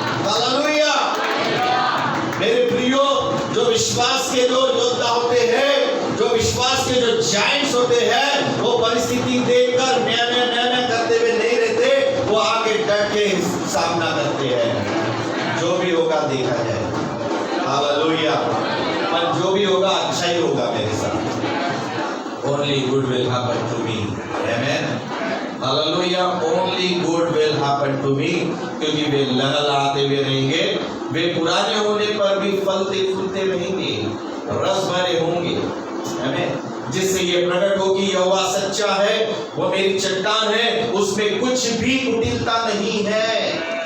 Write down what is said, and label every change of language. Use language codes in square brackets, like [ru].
[hi] Hallelujah. मेरे प्रियो, जो विश्वास के जो योद्धा होते हैं, जो विश्वास के जो जायंट्स होते हैं, वो परिस्थिति देखकर नया करते हुए नहीं रहते, वो आगे डट के सामना करते हैं। जो भी होगा देखा जाए। हालेलुया। पर जो भी होगा अच्छा ही होगा मेरे साथ। [en] Only good will happen to me. Amen. Hallelujah. Only good will happen to me. [hi] क्योंकि वे लहलहाते हुए रहेंगे, वे पुराने होने पर भी फलते फूलते रहेंगे, रस भरे होंगे। [en] Amen. [hi] जिससे ये प्रकट हो कि यहोवा सच्चा है, वो मेरी चट्टान है, उसमें कुछ भी कुटिलता नहीं है।